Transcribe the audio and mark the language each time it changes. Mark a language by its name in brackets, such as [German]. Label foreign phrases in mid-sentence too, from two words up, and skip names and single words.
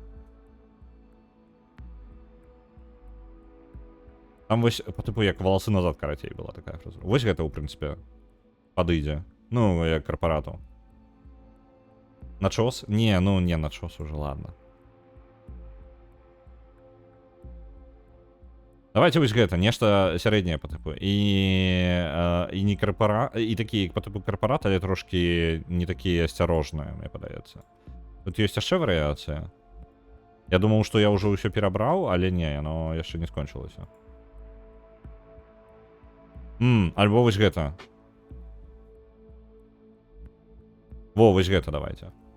[Belarusian] Там вось, [Russian] по типу, [Belarusian] як валасы назад, карацей, была такая фразура. Вось гэта, у прынцыпе, падыдзе. Ну, як корпорату. Начос? Не, ну, не начос уже, ладно. Давайте вось гэта, нешта сярэдняе [Russian] по типу. [Belarusian] І не корпорат, і такі [Russian] по типу [Belarusian] корпорат, але трошки не такія асцярожныя, мне падаецца. Тут ёсць яшчэ варыяцыя. Я думаў, што я ўжо ўсё перабраў, але не, яно яшчэ не скончылася. Альбо вось гэта. Во, вось гэта давайте.